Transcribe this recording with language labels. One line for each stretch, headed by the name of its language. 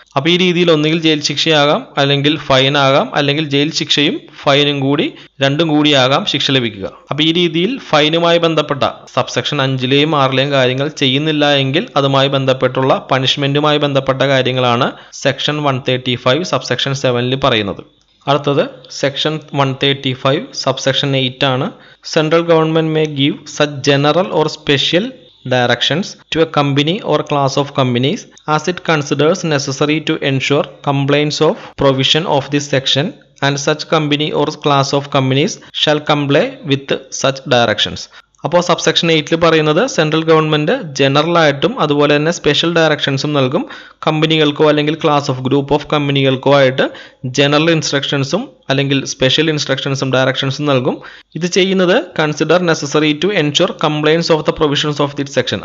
Malayalam: അപ്പോൾ ഈ രീതിയിൽ ഒന്നുകിൽ ജയിൽ ശിക്ഷയാകാം, അല്ലെങ്കിൽ ഫൈൻ ആകാം, അല്ലെങ്കിൽ ജയിൽ ശിക്ഷയും ഫൈനും കൂടി രണ്ടും കൂടിയാകാം ശിക്ഷ ലഭിക്കുക. അപ്പോൾ ഈ രീതിയിൽ ഫൈനുമായി ബന്ധപ്പെട്ട സബ്സെക്ഷൻ 5-ലെയും 6-ലെയും കാര്യങ്ങൾ ചെയ്യുന്നില്ല എങ്കിൽ അതുമായി ബന്ധപ്പെട്ടുള്ള പണിഷ്മെന്റുമായി ബന്ധപ്പെട്ട കാര്യങ്ങളാണ് സെക്ഷൻ 135 സബ്സെക്ഷൻ 7-ൽ പറയുന്നത്. അടുത്തത് സെക്ഷൻ 135 സബ്സെക്ഷൻ 8 ആണ്.
English: Central government may give such general or special directions to a company or class of companies as it considers necessary to ensure compliance of provision of this section, and such company or class of companies shall comply with such directions.
Malayalam: അപ്പോൾ subsection 8-ൽ പറയുന്നത് central government general ആയിട്ടും അതുപോലെ തന്നെ special ഡയറക്ഷൻസും നൽകും. കമ്പനികൾക്കോ അല്ലെങ്കിൽ class of group of കമ്പനികൾക്കോ ആയിട്ട് general ഇൻസ്ട്രക്ഷൻസും അല്ലെങ്കിൽ special ഇൻസ്ട്രക്ഷൻസും ഡയറക്ഷൻസും നൽകും. ഇത് ചെയ്യുന്നത്
English: Consider necessary to ensure compliance of the provisions of this section.